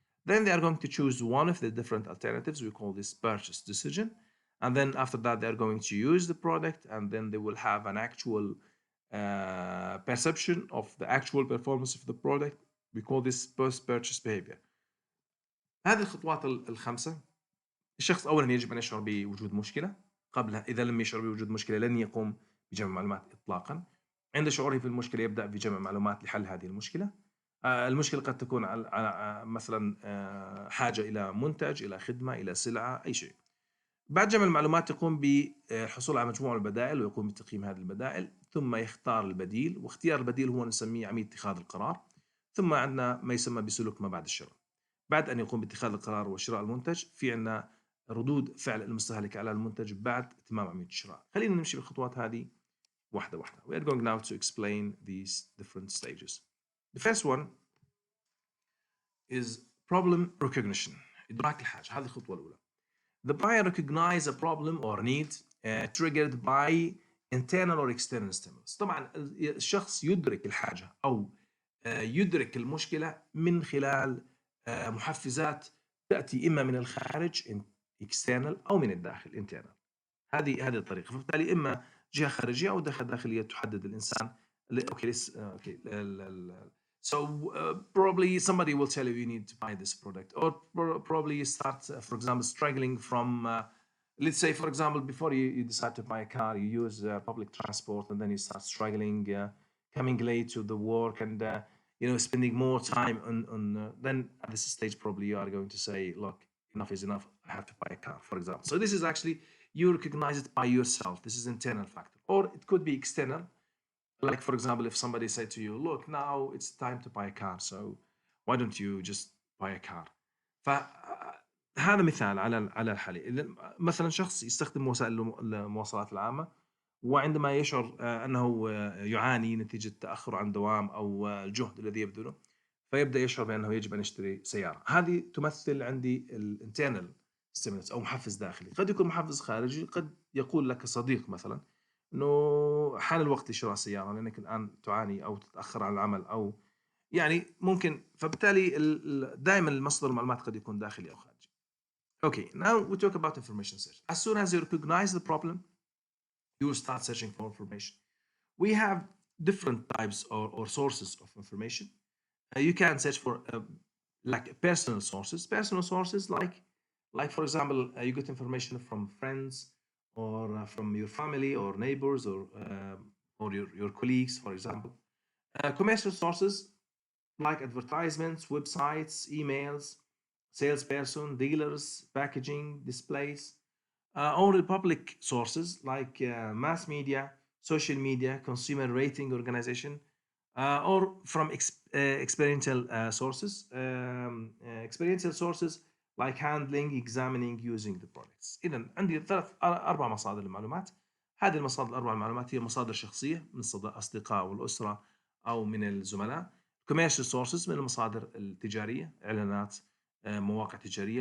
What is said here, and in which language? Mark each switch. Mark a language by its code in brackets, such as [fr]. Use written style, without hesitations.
[en] Then they are going to choose one of the different alternatives. We call this purchase decision. And then after that, they're going to use the product, and then they will have an actual perception of the actual performance of the product. We call this post-purchase behavior. [ar] هذه الخطوات الخمسة. الشخص أولا يجب أن يشعر بوجود مشكلة. قبلها إذا لم يشعر بوجود مشكلة لن يقوم بجمع معلومات إطلاقا. عند شعوره بالمشكلة يبدأ بجمع معلومات لحل هذه المشكلة. المشكلة قد تكون على مثلا حاجة إلى منتج، إلى خدمة، إلى سلعة، أي شيء. بعد جمع المعلومات يقوم بالحصول على مجموعة البدائل ويقوم بتقييم هذه البدائل، ثم يختار البديل، واختيار البديل هو نسميه عملية اتخاذ القرار. ثم عندنا ما يسمى بسلوك ما بعد الشراء. بعد أن يقوم باتخاذ القرار وشراء المنتج، في عندنا ردود فعل المستهلك على المنتج بعد إتمام عملية الشراء. خلينا نمشي بالخطوات هذه واحدة واحدة. [en] We are going now to explain these different stages. The first one is problem recognition. [ar] إدراك الحاجة، هذه الخطوة الأولى. [en] The buyer recognize a problem or need triggered by internal or external stimulus. [ar] طبعا الشخص يدرك الحاجة أو يدرك المشكلة من خلال محفزات تأتي إما من الخارج external أو من الداخل internal. هذه الطريقة. فبالتالي إما جهة خارجية أو داخلية تحدد الإنسان. [en] Okay. So probably somebody will tell you you need to buy this product, or probably you start, for example, struggling from, let's say, for example, before you decide to buy a car, you use public transport, and then you start struggling, coming late to the work, and spending more time on. Then at this stage, probably you are going to say, "Look, enough is enough. I have to buy a car," for example. So this is actually you recognize it by yourself. This is internal factor, or it could be external. Like, for example, if somebody said to you, look, now it's time to buy a car, so why don't you just buy a car? [ar] فهذا مثال على الحالة. إذا مثلا شخص يستخدم وسائل المواصلات العامة، وعندما يشعر أنه يعاني نتيجة تأخر عن دوام أو الجهد الذي يبذله، فيبدأ يشعر بأنه يجب أن يشتري سيارة. هذه تمثل عندي الانترنال ستيمولس أو محفز داخلي. قد يكون محفز خارجي، قد يقول لك صديق مثلا انه حان الوقت لشراء سياره لانك الان تعاني او تتاخر عن العمل، او يعني ممكن. فبالتالي دائما المصدر المعلومات قد يكون داخلي او خارجي. [en] Okay, now we talk about information search. As soon as you recognize the problem, you will start searching for information. We have different types or sources of information. You can search for like personal sources. Personal sources like for example, you get information from friends, or from your family or neighbors, or your colleagues, for example. Commercial sources like advertisements, websites, emails, salesperson, dealers, packaging, displays. Or public sources like mass media, social media, consumer rating organization, or from experiential sources. Experiential sources like handling, examining, using the products. [ar] إذا عندي أربع مصادر للمعلومات. هذه المصادر الأربع المعلومات هي مصادر شخصية من الأصدقاء والأسرة أو من الزملاء. [en] commercial sources [ar] من المصادر التجارية، إعلانات، مواقع تجارية.